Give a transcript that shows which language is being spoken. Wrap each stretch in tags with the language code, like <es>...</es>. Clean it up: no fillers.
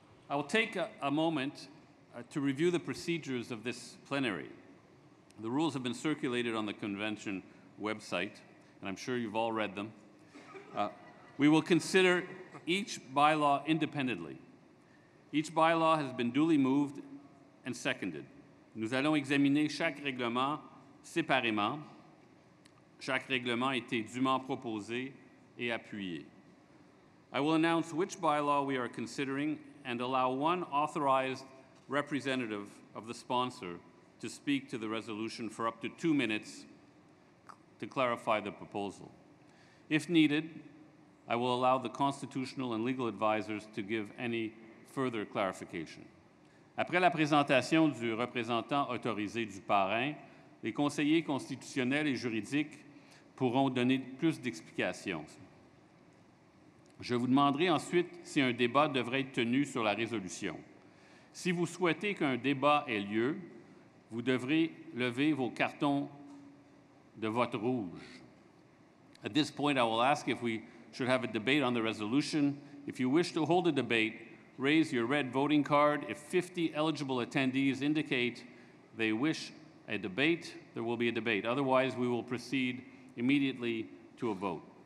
<en>I will take a moment to review the procedures of this plenary. The rules have been circulated on the convention website, and I'm sure you've all read them. We will consider each bylaw independently. Each bylaw has been duly moved and seconded.</en> <fr>Nous allons examiner chaque règlement séparément. Chaque règlement a été dûment proposé et appuyé.</fr> <en>I will announce which bylaw we are considering and allow one authorized representative of the sponsor to speak to the resolution for up to 2 minutes to clarify the proposal. If needed, I will allow the constitutional and legal advisors to give any further clarification.</en> <fr>Après la présentation du représentant autorisé du parrain, les conseillers constitutionnels et juridiques pourront donner plus d'explications. Je vous demanderai ensuite si un débat devrait être tenu sur la résolution. Si vous souhaitez qu'un débat ait lieu, vous devrez lever vos cartons de vote rouge.</fr> <en>At this point, I will ask if we should have a debate on the resolution. If you wish to hold a debate, raise your red voting card. If 50 eligible attendees indicate they wish a debate, there will be a debate. Otherwise, we will proceed immediately to a vote.</en>